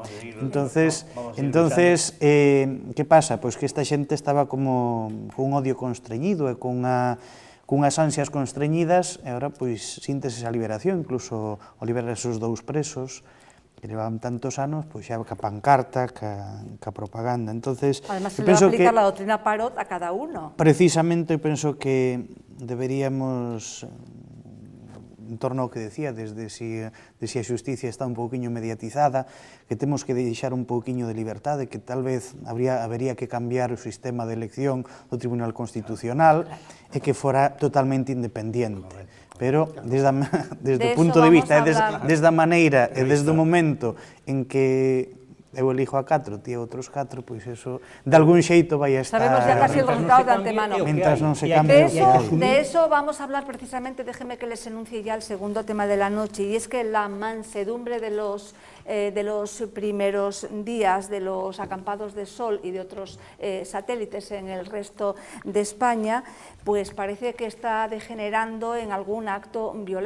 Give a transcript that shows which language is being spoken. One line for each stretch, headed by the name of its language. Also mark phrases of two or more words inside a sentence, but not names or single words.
Spanish: Entonces, que pasa?
Galician: Pois que esta xente estaba como con un odio constreñido e cunhas ansias constreñidas, e agora, pois, síntese esa liberación, incluso o liberar esos 2 presos, que levaban tantos anos, pois xa ca pancarta, ca propaganda.
Spanish: Entonces, además, se le va a aplicar la doctrina Parot a cada uno.
Galician: Precisamente, eu penso que deberíamos, en torno ao que decía, desde si a xusticia está un pouquiño mediatizada, que temos que deixar un pouquiño de liberdade, que tal vez habería que cambiar o sistema de elección do Tribunal Constitucional e que fora totalmente independiente. Pero, desde o punto de vista, desde a maneira e desde o momento en que eu elijo a 4, ti a outros 4, pois eso, de algún xeito vai a estar...
Spanish: Sabemos ya casi el resultado de antemano.
Galician: Mientras non se cambie o que hai.
Spanish: De eso vamos a hablar precisamente, déjeme que les enuncie ya el segundo tema de la noche, y es que la mansedumbre de los primeros días de los acampados de Sol y de otros satélites en el resto de España, pues parece que está degenerando en algún acto violento.